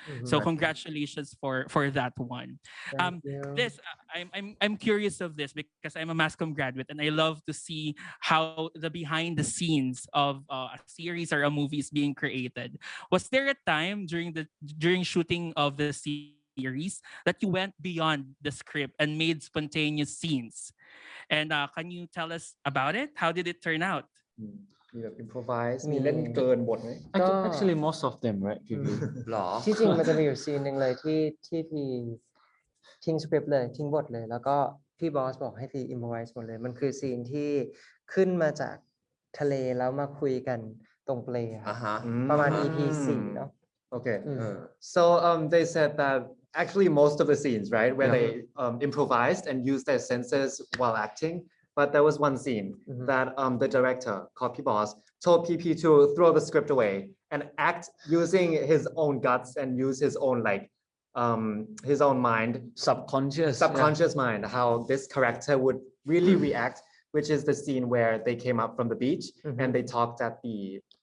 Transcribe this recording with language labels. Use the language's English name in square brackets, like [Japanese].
[English] So congratulations for that one. This I'm curious of this because I'm a mass comm graduate and I love to see how the behind the scenes of a series or a movie is being created. Was there a time during shooting of the series that you went beyond the script and made spontaneous scenes? And can you tell us about it? How did it turn out? [Thai] มีแบบ improvise มีเล่นเกินบทไหม [English] Actually most of them, right? [Thai] หรอ ที่จริงมันจะมีอยู่ซีนหนึ่งเลยที่พี่ทิ้งสคริปต์เลยทิ้งบทเลยแล้วก็พี่บอสบอกให้พี่ improvise หมดเลยมันคือซีนที่ขึ้นมาจากทะเลแล้วมาคุยกันตรงเปลครับประมาณ EP 4 เนาะ [English] Okay, so they said that actually most of the scenes, right, where they improvised and used their senses while acting. But there was one scene that the director, called P-Boss, told PP to throw the script away and act using his own guts and use his own his own mind, subconscious mind, how this character would really react, which is the scene where they came up from the beach and they talked at the